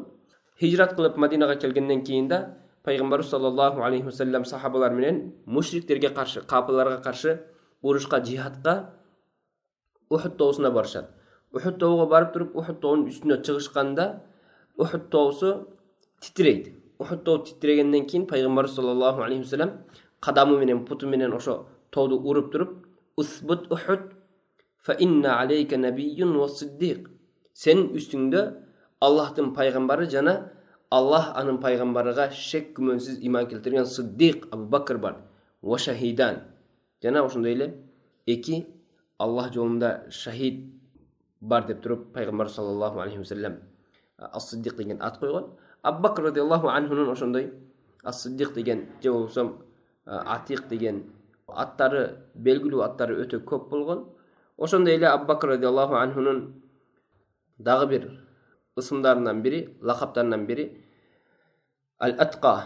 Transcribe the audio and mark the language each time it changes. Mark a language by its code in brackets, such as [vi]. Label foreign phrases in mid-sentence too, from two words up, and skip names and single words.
[ky] Хижрат кылып Мадинага келгенден кийин да пайгамбар [ar] صلى الله عليه وسلم [ky] сахабалар менен мушриктерге каршы, капырларга каршы урушка, жихадка Ухуд тоосуна барышат. Ухуд тоого барып туруп, Ухуд тоонун үстүнө чыгышканда Ухуд тоосу титрейт. Ухуд тоо титрегенден кийин пайгамбар [ar] صلى الله عليه وسلم [ky] кадамы менен, путу менен ошо тооду уруп туруп, [ar] "اثبت أحد فإن عليك نبي وصديق." [ky] Сенин үстүңдө Аллахтын пайгамбары жана Аллах анын пайгамбарыга шек күмөнсүз иман келтирген Сиддиq Абу Бакр бар. [ar] وشهيدان. [ky] Жана ошондой эле эки Аллах жолунда шахид бар деп туруп пайгамбар [ar] صلى الله عليه وسلم [ky] Ас-Сиддиq деген ат койгон. Абу Бакр [ar] رضي الله عنه [ky] ошондой Ас-Сиддиq деген же болбосо Атиq деген аттары, белгилүү аттары өтө көп болгон. Ошондой эле Абу Бакр [ar] رضي الله عنه [ky] дагы бир ысымдарынан бири, лакаптарынан бири Ал-Атқа.